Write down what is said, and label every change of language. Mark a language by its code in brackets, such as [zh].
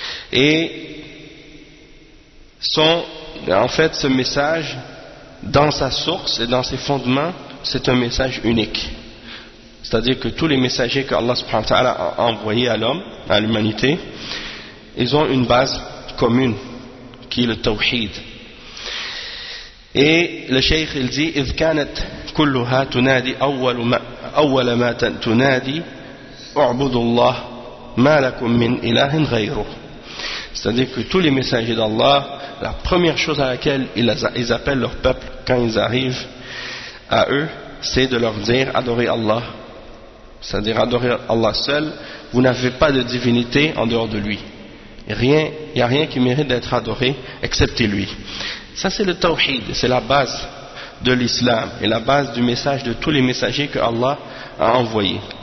[fr] Et ce message, dans sa source et dans ses fondements, c'est un message unique. C'est-à-dire que tous les messagers qu'Allah subhanahu wa ta'ala a envoyés à l'homme, à l'humanité, ils ont une base commune, qui est le tawhid. Et le Cheikh, il dit, [ar] إِذْ كَانَتْ كُلُّهَا تُنَادِي أَوَّلَ مَا تُنَادِي أُعْبُدُ اللَّهِ مَا لَكُمْ مِنْ إِلَهٍ غَيْرُهُ. [fr] C'est-à-dire que tous les messagers d'Allah, la première chose à laquelle ils appellent leur peuple quand ils arrivent à eux, c'est de leur dire adorez Allah. C'est-à-dire adorez Allah seul, vous n'avez pas de divinité en dehors de lui. Rien, il n'y a rien qui mérite d'être adoré, excepté lui. Ça c'est le tawhid, c'est la base de l'islam et la base du message de tous les messagers que Allah a envoyés.